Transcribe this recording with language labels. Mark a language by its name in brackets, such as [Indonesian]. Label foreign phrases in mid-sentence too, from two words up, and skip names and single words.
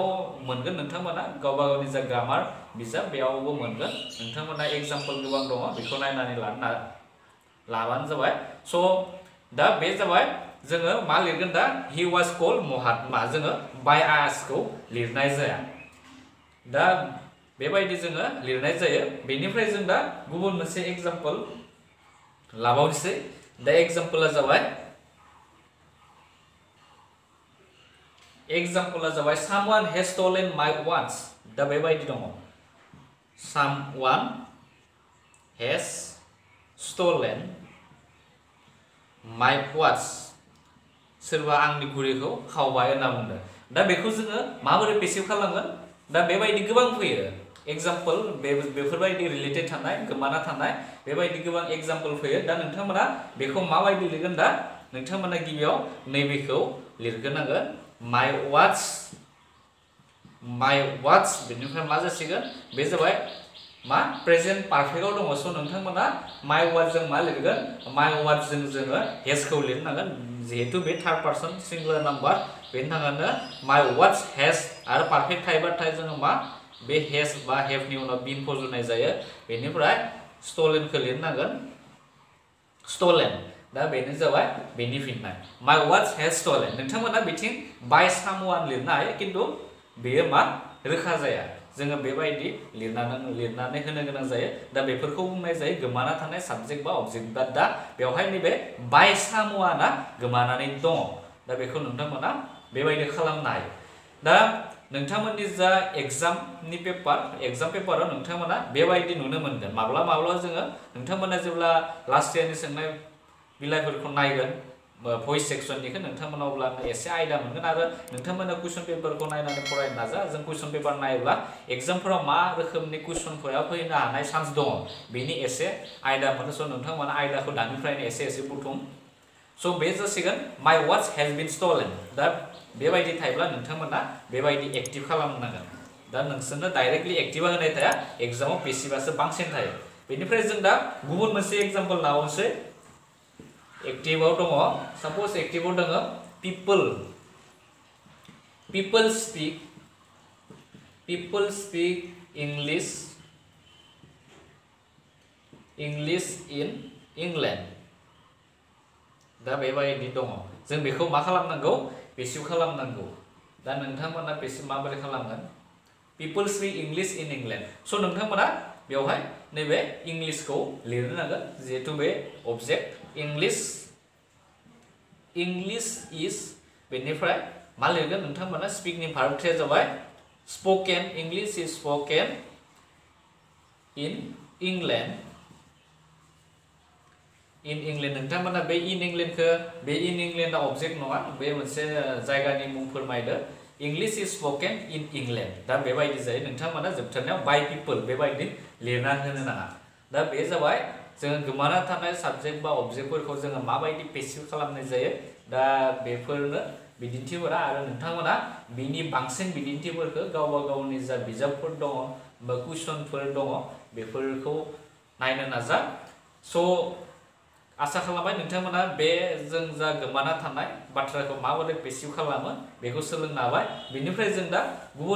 [Bodo] मोनगोन नोंथांमोना गावबा गावनि जा ग्रामार बिजाब बेयावबो मोनगोन नोंथांमोना एग्जाम्पल गोबां दङ बेखौ नायनानै लाबानो जाबाय स' दा बे जाबाय जोङो मा लिरगोन दा [English] he was called [Bodo] महात्मा जोङो बाय आसखौ लिरनाय जाया दा बेबायदि जोङो लिरनाय जायो बेनिफ्राय जों दा गुबुन मोनसे एग्जाम्पल लाबावनोसै दा एग्जाम्पला जाबाय [English] someone has stolen my watch [Bodo] दा बेबायदि दङ [English] someone has stolen my [Bodo] watch सोरबा आंनि घुरिखौ खावबाय होनना बुंदों दा बेखौ जोङो माबोरै पेसिव खालामगोन दा बेबायदि गोबां फैयो एग्जाम्पल बेफोरबायदि रिलेटेड थानाय गोमाना थानाय बेबायदि गोबां एग्जाम्पल फैयो दा नोंथांमोना बेखौ माबायदि लिरगोन दा नोंथांमोना गिबियाव नैबेखौ लिरग्रोनांगोन my watch बेनिफ्राय मा जासिगोन बे जाबाय मा [English] present perfect [Bodo] दङ स' नोंथांमोना [English] my watch [Bodo] जों मा लिरगोन my watch जों जोङो hasखौ लिरनांगोन जिहेतु बे [English] third person singular number [Bodo] बेनि थाखायनो [English] my watch has [Bodo] आरो पारफेक्ट थायोबाथाय जोङो मा बे has बा have नि उनाव been फज'नाय जायो बेनिफ्राय stolenखौ लिरनांगोन stolen दा बेनो जाबाय बेनि फिननाय [English] my watch has [Bodo] stolen नोंथांमोना बिथिं [English] by someone [Bodo] लिरनो हायो खिन्थु बेयो मा रोखा जाया जोङो बेबायदि लिरनानै होनो गोनां जायो दा बेफोरखौ बुंनाय जायो गोमाना थानाय साबजेक्ट बा अबजेक्ट दा बेवहाय नैबे [English] by someoneआ [Bodo] गोमानानै दङ दा बेखौ नोंथांमोना बेबायदि खालामनो हायो दा नोंथांमोननि जा [English] exam paper [Bodo] नोंथांमोना बेबायदि नुनो मोनगोन माब्लाबा जोङो नोंथांमोना जेब्ला [English] last year [Bodo] सोंनाय बिलाइफोरखौ नायगोन [English] voice section [Bodo] नोंथांमोना अब्ला एसे आयदा मोनगोन आरो नोंथांमोना [English] question paper [Bodo] नायनानै फरायनो नाजा जों कुइसन पेपार नायोब्ला एग्जामफोराव मा रोखोमनि कुइसनफोरा फैनो हानाय चान्स दङ बेनि एसे आयदा मोनो स' नोंथांमोना आयदाखौ दानिफ्रायनो एसे बुथुम स' बे जासिगोन [English] my watch has been stolen [Bodo] दा बेबायदि थायोब्ला नोंथांमोना बेबायदि एक्टिभ खालामनांगोन दा नोंसोरनो [English] directly active [Bodo] होनाय थाया एग्जामाव पेसिभासो बांसिन थायो बेनिफ्राय जों दा गुबुन मोनसे एग्जाम्पल लाबावनोसै एक्टिभआव दङ साप'ज एक्टिभआव दङ [English] people speak English in England [Bodo] दा बेबायदि दङ जों बेखौ मा खालामनांगौ पेसिव खालामनांगौ दा नोंथांमोना पेसिव माबोरै खालामगोन [English] people speak English in England [Bodo] स' नोंथांमोना बेवहाय नैबे इंलिशखौ लिरनो नांगोन जिहेतु बे अबजेक्ट English is बेनिफ्राय मा लिरगोन नोंथांमोना स्पिकनि भार्बथिया जाबाय [English] spoken English is spoken in England [Bodo] नोंथांमोना बे [English] in Englandखौ [Bodo] बे [English] in Englandआ [Bodo] अबजेक्ट नङा बे मोनसे जायगानि मुं फोरमायदो [English] English is spoken in England [Bodo] दा बेबायदि जायो नोंथांमोना जोबथारनायाव [English] by people [Bodo] बेबायदि लिरना होनो नाङा दा बे जाबाय जोङो गोमाना थानाय साबजेक्ट बा अबजेक्टफोरखौ जोङो माबायदि पेसिव खालामनाय जायो दा बेफोरनो बिदिन्थिफोरा आरो नोंथांमोना बिनि बांसिन बिदिन्थिफोरखौ गावबा गावनि जा बिजाबफोर दङ बा कुइसनफोर दङ बेफोरखौ नायनो नाजा स' आसा खालामबाय नोंथांमोना बे जों जा गोमाना थानाय बाथ्राखौ माबोरै पेसिव खालामो बेखौ सोलोंनो हाबाय बेनिफ्राय जों दा गुबुन